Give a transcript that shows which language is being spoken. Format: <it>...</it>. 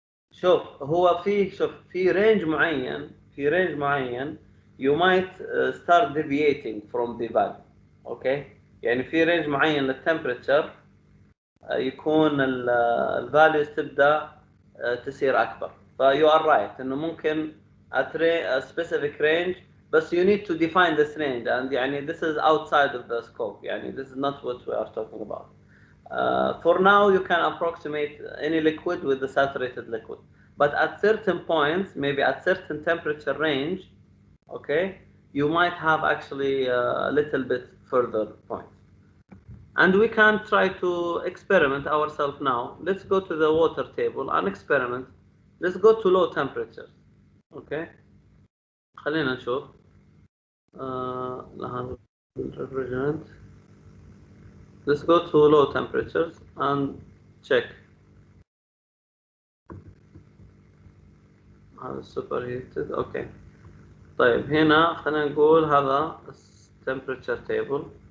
<ar>شوف هو في رينج معين</ar> <en>you might start deviating from the value.</en> <ar>اوكي، يعني في رينج معين للتمبريتشر يكون الفاليوز تبدا تصير اكبر.</ar> <en>if you are right</en> <ar>انه ممكن</ar> <en>at a specific range، بس you need to define this range and يعني this is outside of the scope، يعني this is not what we are talking about. For now you can approximate any liquid with the saturated liquid, but at certain points, maybe at certain temperature range, okay, you might have actually a little bit further points. And we can try to experiment ourselves now. Let's go to the water table and experiment. Let's go to low temperatures.</en> <ar>Okay. خلينا نشوف.</ar> <en>هذا refrigerant. Let's go to low temperatures and check.</en> <ar>هذا superheated.</ar> <en>Okay.</en> <ar>طيب هنا خلينا نقول هذا</ar> <en>temperature table.</en>